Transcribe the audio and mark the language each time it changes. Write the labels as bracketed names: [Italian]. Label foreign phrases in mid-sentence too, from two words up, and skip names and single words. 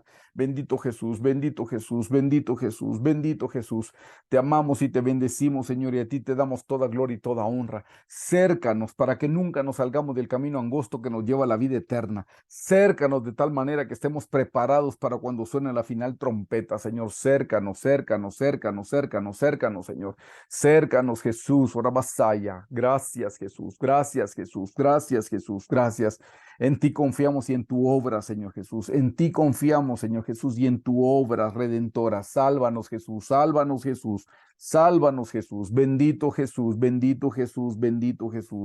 [Spanish] Bendito Jesús, bendito Jesús, bendito Jesús, bendito Jesús. Te amamos y te bendecimos, Señor, y a ti te damos toda gloria y toda honra. Cércanos para que nunca nos salgamos del camino angosto que nos lleva a la vida eterna. Cércanos de tal manera que estemos preparados para cuando suene la final trompeta, Señor. Cércanos, cércanos, cércanos, cércanos, cércanos, Señor. Cércanos, Jesús, Orabasaya. Gracias, Jesús. Gracias, Jesús. Gracias, Jesús. Gracias. En ti confiamos y en tu obra, Señor Jesús. En ti confiamos, Señor Jesús, y en tu obra redentora. Sálvanos, Jesús. Sálvanos, Jesús. Sálvanos, Jesús. Bendito Jesús. Bendito Jesús. Bendito Jesús.